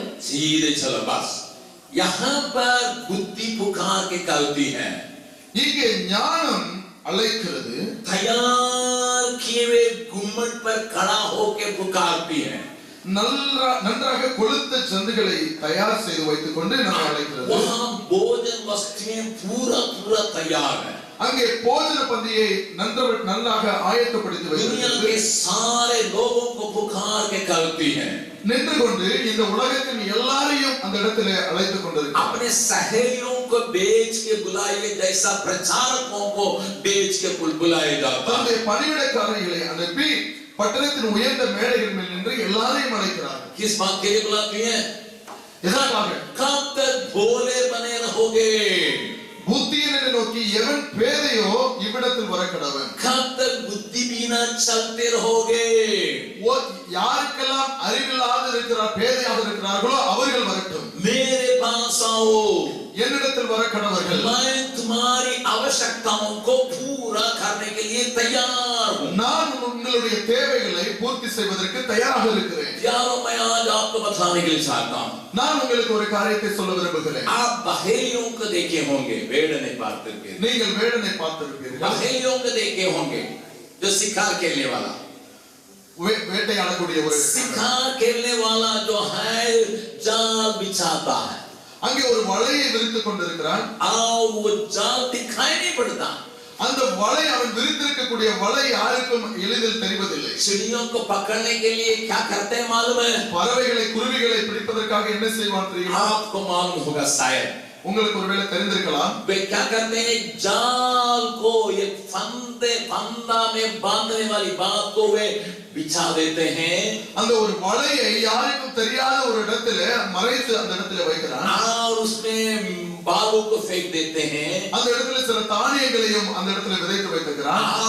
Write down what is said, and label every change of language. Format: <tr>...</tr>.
<hi>सीधे चलो बस यहाँ पर बुद्धि पुकार के कहती है</hi> <ta>இங்கே ஞானம் அழைக்கிறது</ta> <hi>तैयार किए हुए गुम्मट पर खड़ा होके पुकारती है</hi> <ta>நன்றாக கொளுத்த சந்துகளை தயார் செய்து வைத்துக் கொண்டு நம்மை அழைக்கிறது</ta> <hi>वहाँ भोजन वस्तुएं पूरा तैयार है</hi> <ta>அங்கே போஜன பந்தியை நன்றாக ஆயத்தப்படுத்தி</ta> <hi>दुनिया के सारे लोगों को पुकार के कहती है</hi> <ta>நின்று கொண்டு இந்த உலகத்தின் எல்லாரையும் அந்த இடத்திலே அழைத்துக் கொண்டிருக்கிறார்</ta> <hi>अपने सहेलियों को बेच के बुलाए जैसा प्रचारकों को बेच के बुलाए जाता</hi> <ta>தன்னுடைய பணிவிடைக்காரர்களை அனுப்பி பட்டணத்தின் உயர்ந்த மேடைகள் மேல் நின்று எல்லாரையும் அழைக்கிறார்</ta> <hi>किस बात के लिए बुलाती है</hi> <ta>எதற்காக?</ta> <hi>कब तक भोले बने रहोगे?</hi> <ta>புத்தியீனனை நோக்கி எவன் பேதையோ இவ்விடத்தில் வர கடவன்.</ta> <hi>कब तक बुद्धि बिना चलते रहोगे?</hi> <ta>யாருக்கெல்லாம் அறிவில்லாத இருக்கிறார், பேதையாக இருக்கிறார்களோ அவர்கள் வரட்டும்.</ta> <hi>मेरे पास आओ,</hi> <ta>என்னிடத்தில் வர கடவர்கள்.</ta> <hi>मैं तुम्हारी आवश्यकताओं को पूरा करने के लिए तैयार हूं.</hi> <ta>நான் உங்களுடைய தேவைகளை பூர்த்தி செய்வதற்கு தயாராக இருக்கிறேன்.</ta> <hi>यारों, मैं आज आपको बताने के लिए चाहता हूं.</hi> <ta>நான் உங்களுக்கு ஒரு காரியத்தை சொல்ல விரும்புகிறேன்.</ta> <hi>आप बहेलियों को देखे होंगे, वेड़ने पात्र के.</hi> <ta>நீங்கள் வேடனை பார்த்திருப்பீர்கள்.</ta> <hi>बहेलियों को देखे होंगे, जो शिकार खेलने वाला.</hi> <ta>வேட்டையாடக்கூடிய ஒரு</ta> <hi>शिकार खेलने वाला जो है जाल बिछाता है,</hi> <ta>அங்கே ஒரு வலையை விரித்துக் கொண்டிருக்கிறான்.</ta> <hi>और वो जाल दिखाई नहीं पड़ता.</hi> <ta>அந்த வலை அவன் விரித்திருக்கக்கூடிய வலை யாருக்கும் எளிதில் தெரிவதில்லை.</ta> <hi>चिड़ियों को पकड़ने के लिए क्या करते हैं मालूम है?</hi> <ta>பறவைகளை குருவிகளை பிடிப்பதற்காக என்ன செய்வான் தெரியுமா?</ta> <hi>आपको मालूम होगा शायद.</hi> <ta>உங்களுக்கு ஒருவேளை தெரிந்திருக்கலாம்.</ta> <hi>वे क्या करते हैं? जाल को एक फंदा में बांधने वाली बात को वे बिछा देते हैं.</hi> <ta>அந்த ஒரு வலையை யாருக்கும் தெரியாத ஒரு இடத்துல மறைத்து அந்த இடத்துல வைக்கிறான்.</ta> <hi>और उसमें बालों को फेंक देते हैं.</hi> <ta>அந்த இடத்துல சில தானியங்களையும் அந்த இடத்துல விதைத்து வைக்கிறான்.</ta>